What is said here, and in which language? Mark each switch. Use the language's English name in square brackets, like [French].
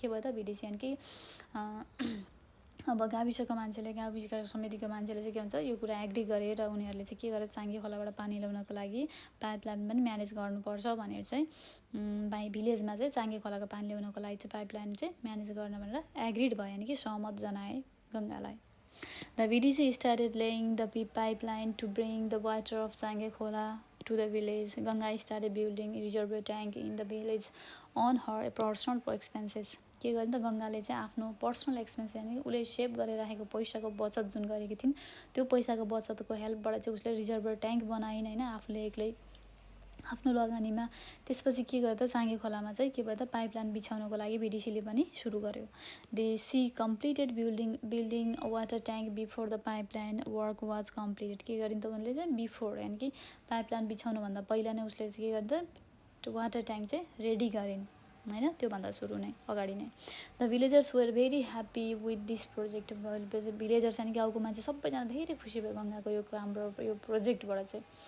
[Nepali] के भयो त, भिडिसी यानि कि अब गाविसको मान्छेले, गाविसको समितिको मान्छेले चाहिँ के भन्छ, यो कुरा एग्री गरे र उनीहरूले चाहिँ के गरे, चाङ्गे खोलाबाट पानी ल्याउनको लागि पाइपलाइन पनि म्यानेज गर्नुपर्छ भनेर चाहिँ भिलेजमा चाहिँ चाङ्गे खोलाको पानी ल्याउनको लागि चाहिँ पाइपलाइन चाहिँ म्यानेज गर्न भनेर एग्रिड भयो, यानि कि सहमत जनाए गङ्गालाई. [English] The VDC started laying the pipeline to bring the water of Change Khola to the village. Ganga started building a reservoir tank in the village on her personal expenses. [Nepali] के गर्यो त, गङ्गाले चाहिँ आफ्नो पर्सनल एक्सपेन्स यानि उसले save गरेर राखेको पैसाको बचत जुन गरेकी थिइन् त्यो पैसाको बचतको हेल्पबाट चाहिँ उसले रिजर्भर ट्याङ्क बनाइन् होइन, आफूले एक्लै आफ्नो लगानीमा. त्यसपछि के गर्यो त, चाङ्गे खोलामा चाहिँ के भयो त, पाइपलाइन बिछाउनको लागि भिडिसीले पनि सुरु गर्यो. [English] They see completed building a water tank before the pipeline work was completed. [Nepali] के गरिन् त उनले चाहिँ बिफोर यानि कि पाइपलाइन बिछाउनुभन्दा पहिला नै उसले चाहिँ के गर्यो त, वाटर ट्याङ्क चाहिँ रेडी गरिन्. हैन, त्योभन्दा सुरु नै अगाडि नै। [English] The villagers were very happy with this project. [Nepali] Villagers यानि गाउँको मान्छे सबैजना धेरै खुसी भयो गङ्गाको यो हाम्रो यो प्रोजेक्टबाट चाहिँ।